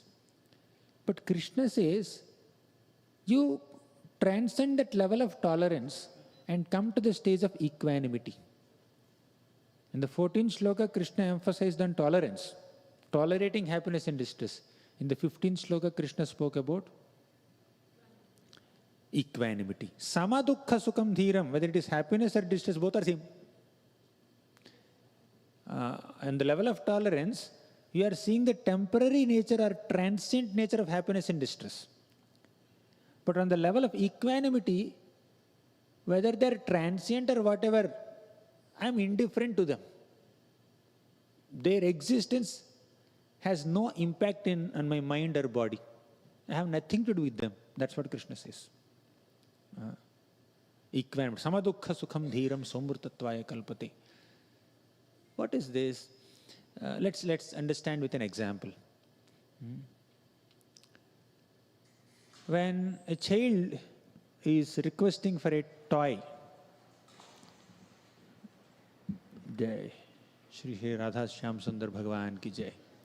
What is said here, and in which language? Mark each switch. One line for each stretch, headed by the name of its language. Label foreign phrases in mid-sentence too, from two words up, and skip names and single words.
English: But Krishna says, you transcend that level of tolerance and come to the stage of equanimity. In the 14th shloka, Krishna emphasized on tolerance, tolerating happiness and distress. In the 15th shloka, Krishna spoke about equanimity.
Sanskrit: Sama dukkha sukham dhiram,
English: whether it is happiness or distress, both are same. And the level of tolerance, you are seeing the temporary nature or transient nature of happiness and distress. But on the level of equanimity, whether they're transient or whatever, I'm indifferent to them. Their existence has no impact on my mind or body. I have nothing to do with them. That's what Krishna says. Equanimity.
Sanskrit: Samadukha sukham dhiram somurtatvaya kalpate.
English: What is this? Let's understand with an example. When a child is requesting for a toy,
Hindi: Jai Shri Radha Shyam Sundar Bhagavan ki Jai.